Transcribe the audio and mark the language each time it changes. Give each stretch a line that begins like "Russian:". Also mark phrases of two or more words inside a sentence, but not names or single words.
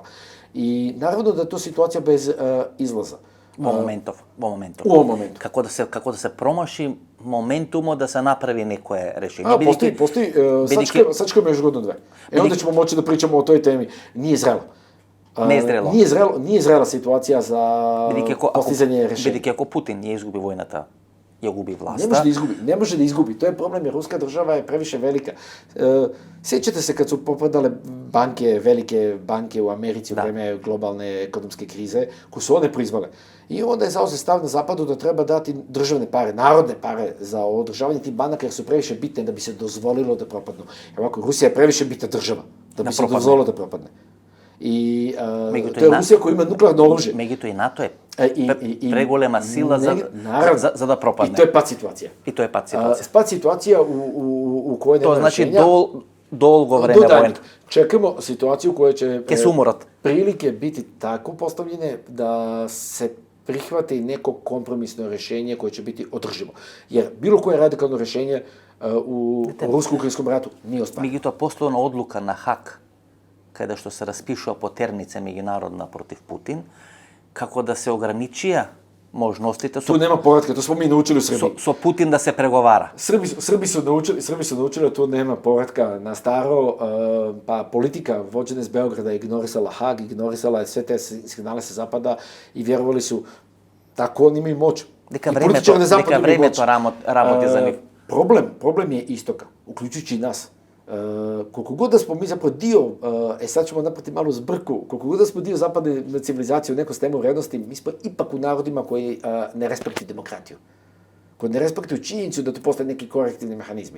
Serbian: I naravno da je to situacija bez izlaza. U ovom momentu. Kako da se promaši momentumo da se napravi neko rešenje. Postoji, sačekajmo još godinu dve. Onda ćemo moći da pričamo o toj temi. Nije zrelo.
Macedonian: Не е зрело.
Serbian: Nije zrela situacija za postizanje rešenja.
Macedonian: Бидејќи ако Путин ја изгуби војната, ја губи власта.
Serbian: Ne može da izgubi. To je problem jer ruska država je previše velika. Sjećate se kad su popadale velike banke u Americi u vreme globalne ekonomske krize, koje su one proizvale. I onda je zauzet stav na zapadu da treba dati državne pare, narodne pare za održavanje tih banaka jer su previše bitne da bi se dozvolilo da propadnu. Jer ovako, Rusija je previše bitna država da bi se dozvolilo da propadne. I to je Rusija koja ima nuklearno oružje.
Macedonian: Меѓутоа и НАТО е преголема сила за да пропадне.
Serbian: I to je pad situacija. Pad situacija u kojoj nema rešenja. To znači dolgo vreme vojne. Čekamo situaciju koja će umorot. Prilike biti tako postavljene da se prihvate i neko kompromisno rešenje koje će biti održivo. Jer bilo koje radikalno rešenje u rusko-ukrajinskom ratu nije ostvareno.
Macedonian: Меѓутоа постојана одлука на Хаг каде што се распишува потерница меѓународна против Путин, како да се ограничија можностите
Serbian: Tu nema povratka, to smo mi naučili u Srbiji.
Macedonian: со Путин да се преговара.
Serbian: Srbi su naučili da tu nema povratka na staro, pa politika vođena iz Beograda ignorisala Hag, ignorisala sve te signale sa zapada i vjerovali su tako oni imaju moć.
Macedonian: Дека времето работи за нив.
Serbian: Problem je istoka, uključujući i nas. Koliko god da smo mi zapravo dio, sad ćemo naprati malu zbrku, koliko god da smo dio zapadne civilizacije u nekom sistemu vrednosti, mi smo ipak u narodima koji ne respektuju demokratiju. Koji ne respektuju činjenicu da tu postoje neki korektivni mehanizmi.